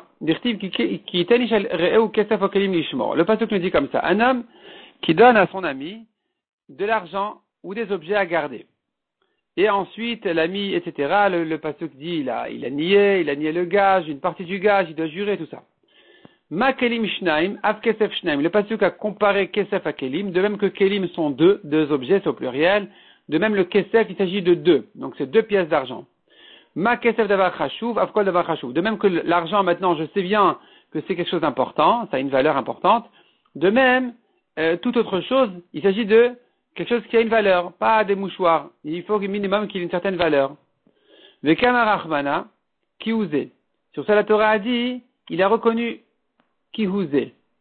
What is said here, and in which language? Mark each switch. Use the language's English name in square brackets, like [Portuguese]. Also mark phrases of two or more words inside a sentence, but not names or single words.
[French] Le pasuk nous dit comme ça. Un homme qui donne à son ami de l'argent ou des objets à garder. Et ensuite, l'ami, etc., le pasuk dit, il a nié le gage, une partie du gage, il doit jurer, tout ça. [Hebrew] מה כלים שניים, אף כסף שניים. [French] Le pasuk a comparé kesef à kelim, de même que kelim sont 2 objets, c'est au pluriel. De même, le kesef, il s'agit de 2. Donc, c'est 2 pièces d'argent. [Hebrew] מה כסף דבר חשוב, אף כל דבר חשוב. [French] De même que l'argent, maintenant, je sais bien que c'est quelque chose d'important, ça a une valeur importante. De même, toute autre chose, il s'agit de quelque chose qui a une valeur, pas des mouchoirs. Il faut au minimum qu'il ait une certaine valeur. [Aramaic] וקאמר רחמנא, כי הוא זה. [French] Sur ça, la Torah a dit, il a reconnu kihouzé.